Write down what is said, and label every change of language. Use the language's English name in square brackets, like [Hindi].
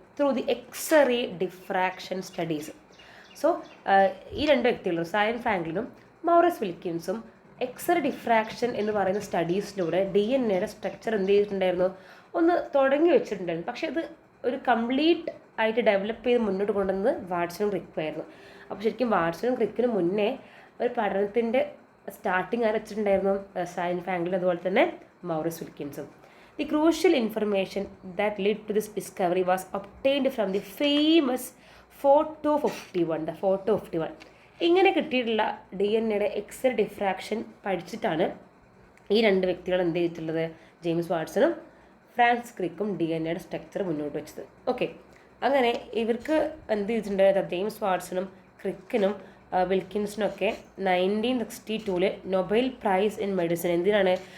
[Malayalam] Through the x-ray diffraction studies. So ഈ രണ്ട് വ്യക്തികൾ റൊസാലിൻഡ് ഫ്രാങ്ക്ലിനും മൗറിസ് വിൽക്കിൻസും എക്സ്റേ ഡിഫ്രാക്ഷൻ എന്ന് പറയുന്ന സ്റ്റഡീസിലൂടെ ഡി എൻ എയുടെ സ്ട്രക്ചർ എന്ത് ചെയ്തിട്ടുണ്ടായിരുന്നു? ഒന്ന് തുടങ്ങി വെച്ചിട്ടുണ്ടായിരുന്നു. പക്ഷേ അത് ഒരു കംപ്ലീറ്റ് ആയിട്ട് ഡെവലപ്പ് ചെയ്ത് മുന്നോട്ട് കൊണ്ടുവന്നത് വാട്സണും ക്രിക്കും ആയിരുന്നു. അപ്പോൾ ശരിക്കും വാട്സണും ക്രിക്കിനും മുന്നേ ഒരു പഠനത്തിൻ്റെ സ്റ്റാർട്ടിങ് ആര് വെച്ചിട്ടുണ്ടായിരുന്നു? റൊസാലിൻഡ് ഫ്രാങ്ക്ലിൻ അതുപോലെ തന്നെ Maurice വിൽക്കിൻസും. [English] The crucial information that led to this discovery was obtained from the famous Photo 51. The Photo 51. [Malayalam] ഇങ്ങനെ കിട്ടിയിട്ടുള്ള ഡി എൻ എയുടെ എക്സ്റേ ഡിഫ്രാക്ഷൻ പഠിച്ചിട്ടാണ് ഈ രണ്ട് വ്യക്തികൾ എന്ത് ചെയ്തിട്ടുള്ളത്? ജെയിംസ് വാട്സണും ഫ്രാൻസിസ് ക്രിക്കും ഡി എൻ എയുടെ സ്ട്രക്ചർ മുന്നോട്ട് വെച്ചത്. ഓക്കെ, അങ്ങനെ ഇവർക്ക് എന്ത് ചെയ്തിട്ടുണ്ട്? James വാട്സണും ക്രിക്കിനും വിൽക്കിൻസിനൊക്കെ 1962 Nobel prize in medicine. എന്തിനാണ്?